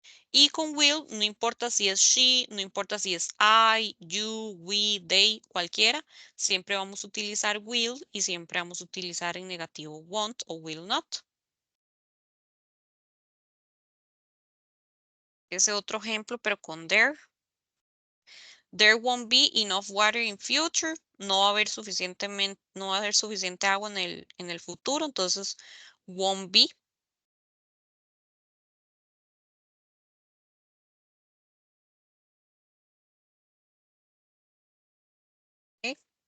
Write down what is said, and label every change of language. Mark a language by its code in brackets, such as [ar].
[es] Y con will, no importa si es she, no importa si es I, you, we, they, cualquiera, siempre vamos a utilizar will y siempre vamos a utilizar en negativo won't o will not. Ese otro ejemplo, pero con there. [en] There won't be enough water in future. [es] No va a haber no va a haber suficiente agua en el futuro. Entonces, won't be. ¿Ok?